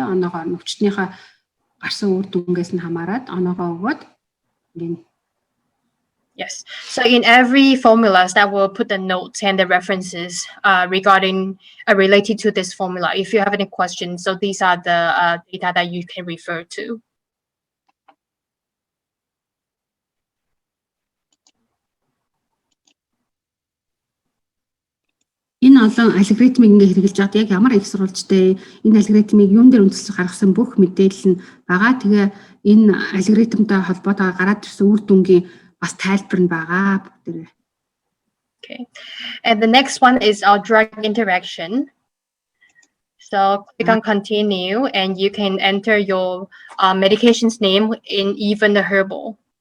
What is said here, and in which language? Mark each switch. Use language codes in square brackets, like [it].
[mn] Оноогоор өвчтнийхээ гарсан үр дүнгээс нь хамаарат оноогоо өгөөд ингээд. [en] Yes. So in every formulas that will put the notes and the references regarding related to this formula. If you have any questions, so these are the data that you can refer to. [mn] Энэ олон алгоритмыг ингээ хэрэгжилж байгаад яг ямар их сурвалжтай энэ алгоритмыг юун дээр үндэслэж гаргасан бүх мэдээлэл нь байгаа. Тэгээ энэ алгоритмтай холбоотойгоор гараад ирсэн үр дүнгийн бас тайлбар нь байгаа бүгдээрээ. [en] Okay. And the next one is our drug interaction. So click on continue and you can enter your medication's name in even the herbal.